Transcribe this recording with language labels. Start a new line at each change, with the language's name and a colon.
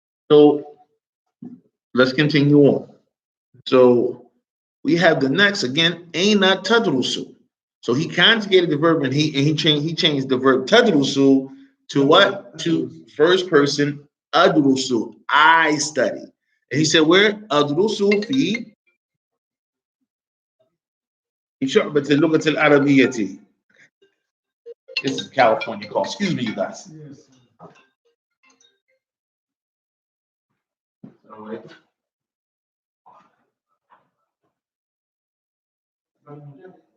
English: So let's continue on. So we have the next again, aina tadrusu. So he conjugated the verb and he changed the verb tadrusu to what? To first person adrusu. I study. And he said, where?
Arabic: Adrusu fi شعبة اللغة العربية.
English: This is California call. Excuse me, you guys. Yes. All right.